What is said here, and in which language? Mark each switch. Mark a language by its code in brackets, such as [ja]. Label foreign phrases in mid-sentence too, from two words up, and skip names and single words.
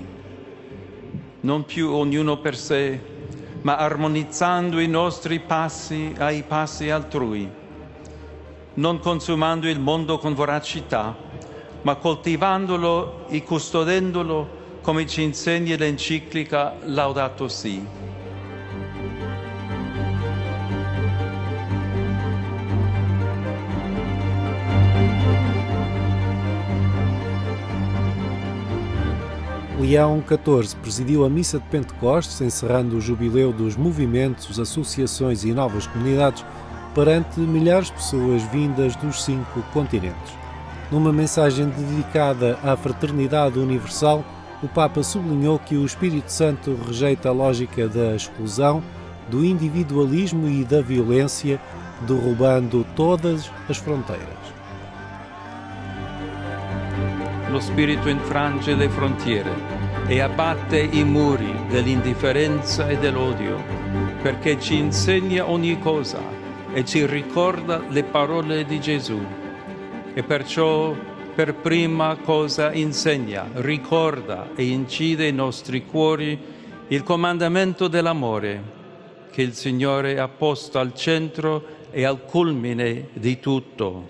[it] Non più ognuno per sé, ma armonizzando i nostri passi ai passi altrui, non consumando il mondo con voracità, ma coltivandolo e custodendolo come ci insegna l'enciclica Laudato Si. [pt] Leão XIV presidiu a Missa de Pentecostes, encerrando o jubileu dos movimentos, associações e novas comunidades perante milhares de pessoas vindas dos 5 continentes. Numa mensagem dedicada à fraternidade universal, o Papa sublinhou que o Espírito Santo rejeita a lógica da exclusão, do individualismo e da violência, derrubando todas as fronteiras. [it] Lo Spirito infrange le frontiere e abbatte i muri dell'indifferenza e dell'odio, perché ci insegna ogni cosa e ci ricorda le parole di Gesù. E perciò per prima cosa insegna, ricorda e incide nei nostri cuori il comandamento dell'amore che il Signore ha posto al centro e al culmine di tutto.